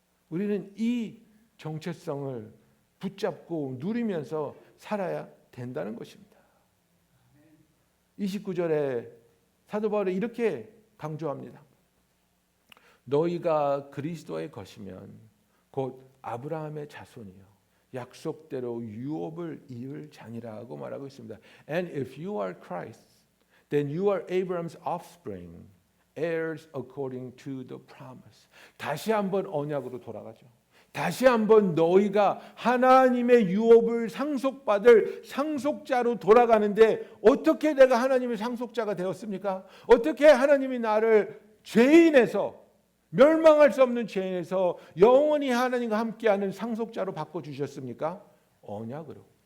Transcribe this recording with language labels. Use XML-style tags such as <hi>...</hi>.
<ko>우리는 이 정체성을 붙잡고 누리면서 살아야 된다는 것입니다. 29절에 사도 바울이 이렇게 강조합니다. 너희가 그리스도의 것이면 곧 아브라함의 자손이요 약속대로 유업을 이을 자니라고 말하고 있습니다.</ko> <en>And if you are Christ, then you are Abraham's offspring, heirs according to the promise.</en> <ko>다시 한번 언약으로 돌아가죠. 다시 한번 너희가 하나님의 유업을 상속받을 상속자로 돌아가는데 어떻게 내가 하나님의 상속자가 되었습니까? 어떻게 하나님이 나를 죄인에서 멸망할 수 없는 죄인에서 영원히 하나님과 함께하는 상속자로 바꿔주셨습니까? 언약으로.</ko>